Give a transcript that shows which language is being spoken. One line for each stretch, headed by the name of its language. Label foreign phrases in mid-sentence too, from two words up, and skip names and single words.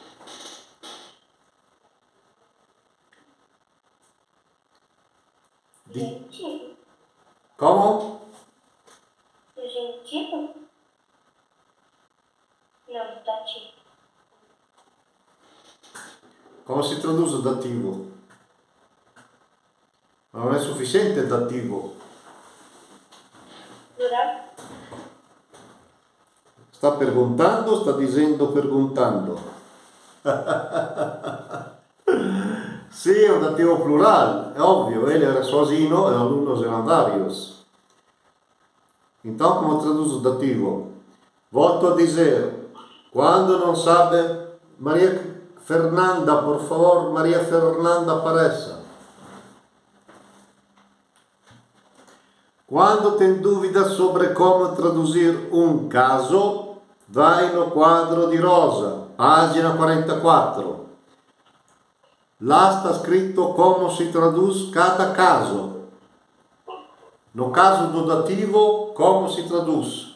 Portuguese: gentil, Como? o gentil, não, dativo.
Italian: Come si traduce o dativo? Non è sufficiente il dativo.
Portuguese: Plural.
Italian: Sta perguntando o sta dicendo perguntando? Sì, è un dativo plural,
Portuguese: é óbvio. Ele era sozinho e alunos eram vários. Então, como traduz o dativo? Volto a dizer, quando não sabe, Maria Fernanda, por favor, Maria Fernanda apareça. Quando tem dúvida sobre como traduzir um caso, vai no quadro di rosa, pagina 44. Lá está escrito como se traduz cada caso. No caso do dativo, como se traduz?